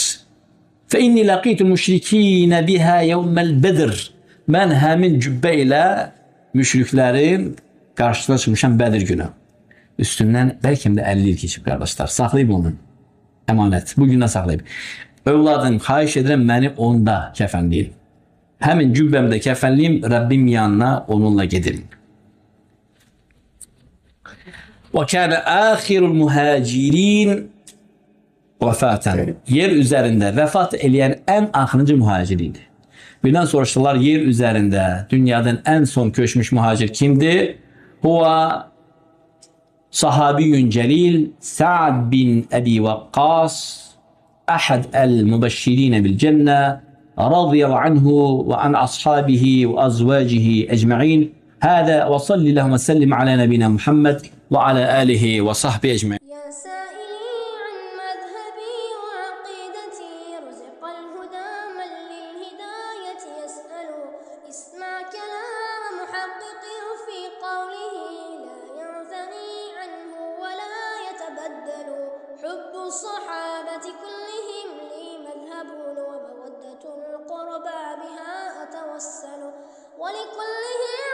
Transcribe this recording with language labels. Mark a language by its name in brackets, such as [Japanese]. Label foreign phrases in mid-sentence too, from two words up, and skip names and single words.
[Arabic] فإني لقيت المشركين به يوم بدر. [Azerbaijani] Mən həmin cübbə ilə müşriklərin qarşısına çıxmışam Bədir günü. Üstündən bəlkə də 50 il keçib qardaşlar. Saxlayıb onu. Əmanət. Bugündən saxlayıb. Övladım, xahiş edirəm məni onda kəfənləyir. [Turkish] Hemen cübbemde kefenliyim, Rabbim yanına onunla giderim. [Arabic] وكان آخر المهاجرين وفاة. [Turkish] Yer üzerinde vefat eleyen en ahırıncı muhaciriydi. Birden soruştular, yer üzerinde dünyadan en son köşmüş muhacir kimdi? [Arabic] هو صحابي جليل سعد بن أبي وقاص أحد المبشرين بالجنة رضي الله عنه وعن أصحابه وأزواجه أجمعين. هذا وصل لهم وسلم على نبينا محمد وعلى آله وصحبه أجمعين. يا سائلي عن مذهبي وعقيدتي رزق الهدى من للهداية يسأل اسمع كلام محقق في قوله لا يعزني عنه ولا يتبدل حب الصحابة كلهم لي مذهب ومودة القربى بها أتوسل ولكلهم